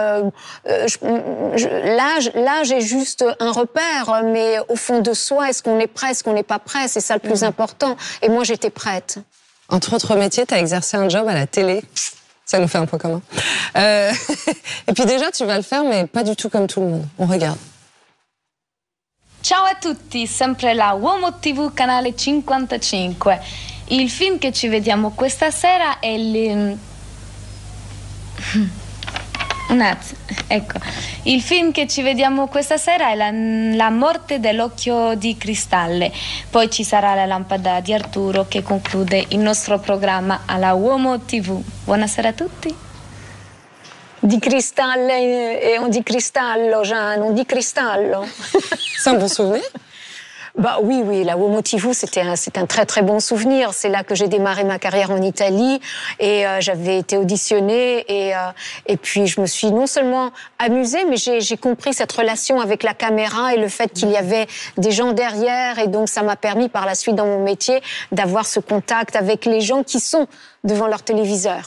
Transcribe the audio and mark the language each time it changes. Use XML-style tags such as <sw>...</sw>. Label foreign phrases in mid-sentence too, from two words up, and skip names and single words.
<fr>L'âge est juste un repère, mais au fond de soi, est-ce qu'on est prêt, est-ce qu'on n'est pas prêt ? C'est ça le plus important. Et moi, j'étais prête. Entre autres métiers, tu as exercé un job à la télé. Ça nous fait un point commun. Et puis déjà, tu vas le faire, mais pas du tout comme tout le monde. On regarde.</fr> <it>Ciao a tutti, sempre la Uomo TV canale 55. Il film che ci vediamo questa sera è un attimo, ecco. Il film che ci vediamo questa sera è la morte dell'occhio di cristallo. Poi ci sarà la lampada di Arturo che conclude il nostro programma alla Uomo TV. Buonasera a tutti. Di cristallo</it> <fr>et on dit cristallo, Jeanne, on dit cristallo. C'est un bon souvenir ? Bah oui, la Uomo TV, c'est un très très bon souvenir. C'est là que j'ai démarré ma carrière en Italie et j'avais été auditionnée et puis je me suis non seulement amusée, mais j'ai compris cette relation avec la caméra et le fait qu'il y avait des gens derrière et donc ça m'a permis par la suite dans mon métier d'avoir ce contact avec les gens qui sont devant leur téléviseur.</fr>